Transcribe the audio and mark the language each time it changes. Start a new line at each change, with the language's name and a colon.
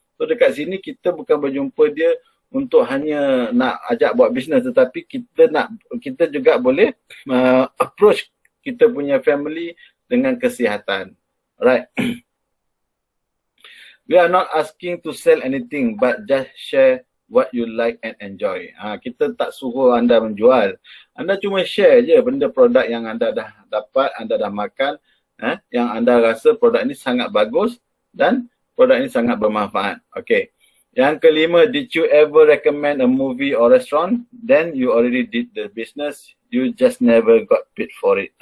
Malay: So dekat sini kita bukan berjumpa dia untuk hanya nak ajak buat bisnes, tetapi kita juga boleh approach kita punya family dengan kesihatan. Right.
English: We are not asking to sell anything, but just share what you like and enjoy.
Malay: Kita tak suruh anda menjual. Anda cuma share je benda produk yang anda dah dapat, anda dah makan, yang anda rasa produk ini sangat bagus dan produk ini sangat bermanfaat. Okay. Yang kelima,
English: did you ever recommend a movie or restaurant? Then you already did the business. You just never got paid for it.